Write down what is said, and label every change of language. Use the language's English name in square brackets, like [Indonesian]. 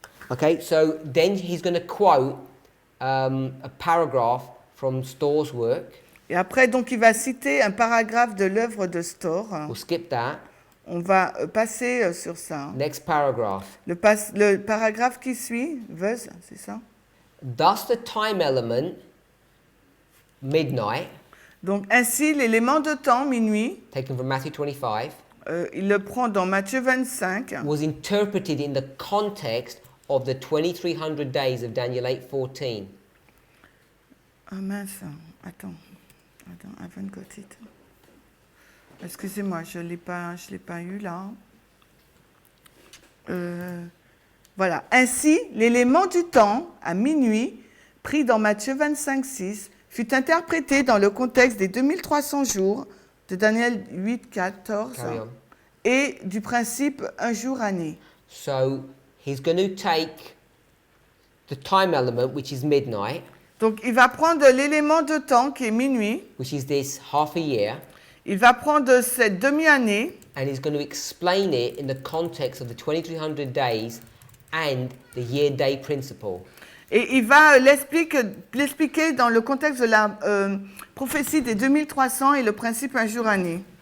[English] Okay, so then he's going to quote a paragraph from Storr's work. [French] Et après, donc, il va citer un paragraphe de l'œuvre de Storr. [English] We'll skip that. [French] On va passer sur ça. [English] Next paragraph. [French] Le paragraphe qui suit, c'est ça? [English] Thus the time element, midnight, [French] Donc, ainsi, l'élément de temps, minuit, [English] taken from Matthew 25, [French] il le prend dans Matthieu 25, [English] was interpreted in the context of the 2300 days of Daniel 8:14. [French] Ah mince, attends, [English] I haven't got it. [French] Excusez-moi, je l'ai pas eu là. Voilà. Ainsi, l'élément du temps, à minuit, pris dans Matthieu 25, 6, fut interprété dans le contexte des 2300 jours de Daniel 8, 14 [English] Carry on. [French] et du principe un jour année. [English] So he's going to take the time element, which is midnight, [French] Donc, il va prendre l'élément de temps qui est minuit, [English] which is this half a year, [French] il va prendre cette demi-année [English] and he's going to explain it in the context of the 2300 days and the year-day principle. [French] et il va l'expliquer dans le contexte de la prophétie des 2300 et le principe un jour année.